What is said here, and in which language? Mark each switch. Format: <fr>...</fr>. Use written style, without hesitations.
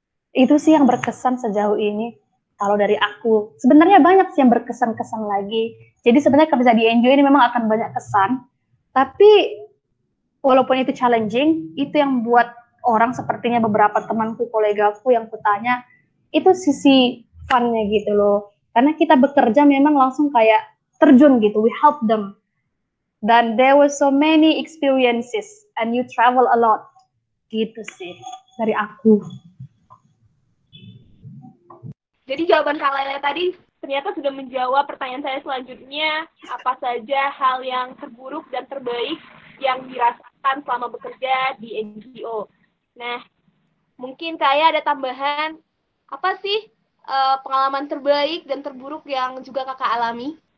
<id>Itu sih yang berkesan sejauh ini. Kalau dari aku, sebenarnya banyak sih yang berkesan-kesan lagi. Jadi sebenarnya kerja di NGO ini memang akan banyak kesan, tapi walaupun itu challenging, itu yang buat orang sepertinya beberapa temanku, kolegaku yang kutanya, itu sisi fun-nya gitu loh. Karena kita bekerja memang langsung kayak terjun gitu,</id> <en>we help them.</en> <id>Dan</id> <en>there were so many experiences, and you travel a lot.</en> <id>Gitu sih, dari aku. Jadi jawaban Kak Lele tadi ternyata sudah menjawab pertanyaan saya selanjutnya, apa saja hal yang terburuk dan terbaik yang dirasakan selama bekerja di NGO. Nah, mungkin kayak ada tambahan, apa sih pengalaman terbaik dan terburuk yang juga Kakak alami?</id>